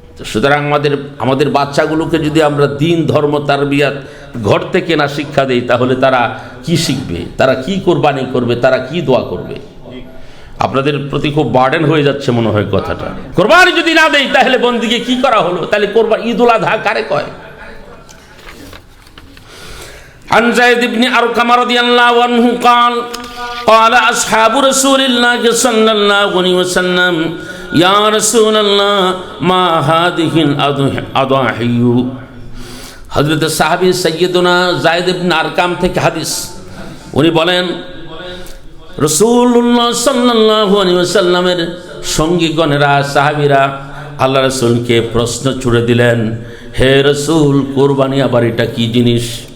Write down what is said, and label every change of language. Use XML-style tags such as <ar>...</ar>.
<bn>সুতরাং আমাদের বাচ্চাগুলোকে যদি আমরা দিন, ধর্ম, তারবিয়াত ঘর থেকে না শিক্ষা দেই, তাহলে তারা কি শিখবে? তারা কি কোরবানি করবে? তারা কি দোয়া করবে? আপনাদের প্রতি খুব বার্ডেন হয়ে যাচ্ছে মনে হয় কথাটা। কোরবানি যদি না দেই তাহলে বন্দিকে কি করা হলো? তাহলে কোরবানি, ঈদুল আযহা কারে কয়?</bn> <ar>عن زيد بن أرقم رضي الله عنه قال قال أصحاب رسول الله صلى الله عليه وسلم يا رسول الله ما هذه الأضاحي।</ar> <bn>হযরত সাহাবী সাইয়্যিদুনা যায়েদ ইবনে আরকাম থেকে হাদিস, উনি বলেন রাসূলুল্লাহ সাল্লাল্লাহু আলাইহি ওয়াসাল্লামের সঙ্গীগণেরা, সাহাবীরা আল্লাহ রাসূলকে প্রশ্ন ছুড়ে দিলেন, হে রাসূল, কুরবানি আবার এটা কি জিনিস?</bn>